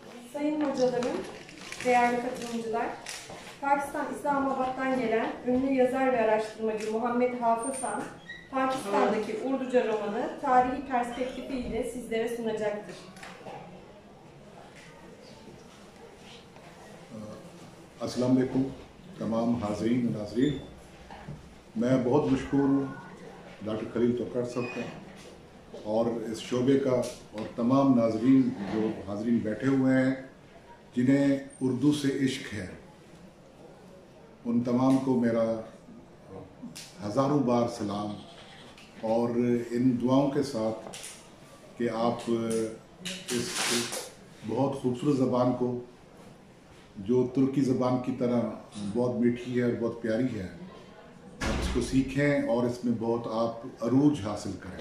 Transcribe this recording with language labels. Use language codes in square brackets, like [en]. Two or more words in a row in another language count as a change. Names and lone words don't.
[tr] Sayın hocalarım, değerli katılımcılar, Pakistan İslamabad'dan gelen ünlü yazar ve araştırmacı Muhammed Hafız Han, Pakistan'daki Urduca romanı tarihi perspektifiyle sizlere sunacaktır. [ar] السلام علیکم [ur] تمام حاضرین و ناظرین، میں بہت مشہور ہوں ڈاکٹر خلیل توکر صاحب کا اور اس شعبے کا اور تمام ناظرین جو حاضرین بیٹھے ہوئے ہیں جنہیں اردو سے عشق ہے، ان تمام کو میرا ہزاروں بار سلام اور ان دعاؤں کے ساتھ کہ آپ اس بہت خوبصورت زبان کو جو ترکی زبان کی طرح بہت میٹھی ہے اور بہت پیاری ہے، آپ اس کو سیکھیں اور اس میں بہت آپ عروج حاصل کریں.